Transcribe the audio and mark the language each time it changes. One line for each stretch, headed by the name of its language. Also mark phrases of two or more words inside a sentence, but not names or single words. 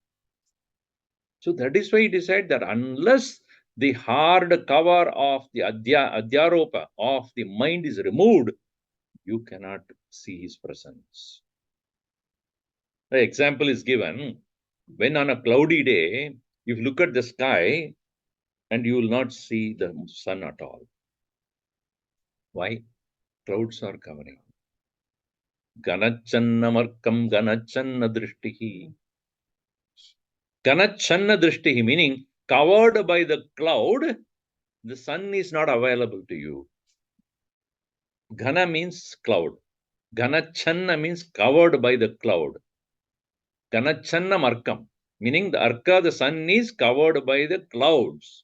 English: So that is why it is said that unless the hard cover of the adhyaropa of the mind is removed, you cannot see his presence. The example is given when on a cloudy day, if you look at the sky and you will not see the sun at all. Why? Clouds are covering.
Sanskrit: घनच्छन्न मर्कम् घनच्छन्न दृष्टिः. घनच्छन्न दृष्टिः
English: meaning covered by the cloud, the sun is not available to you. Ghana means cloud. Ganachanna means covered by the cloud.
Sanskrit: घनच्छन्न मर्कम्,
English: meaning the arka, the sun is covered by the clouds.